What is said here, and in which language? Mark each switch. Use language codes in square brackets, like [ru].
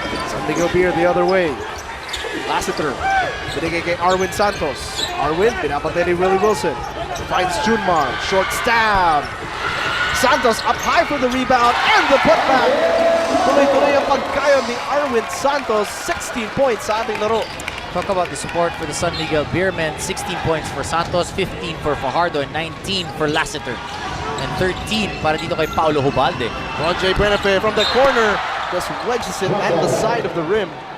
[en] San Miguel Beer the other way. [tl] Lassiter. Binigay kay Arwin Santos. Arwin, pinapatay ni Willie Wilson. [en] Finds Junmar. Short stab. Santos up high for the rebound and the putback. [tl] Tuloy-tuloy ang pagkayon ni Arwin Santos. 16 points sa ating laro. [en] Talk about the support for the San Miguel Beermen. 16 points for Santos, 15 for Fajardo, and 19 for Lassiter. [tl] And 13 para dito kay Paulo Hubalde. [en] Ron J. Benefe from the corner just wedges it at the side of the rim.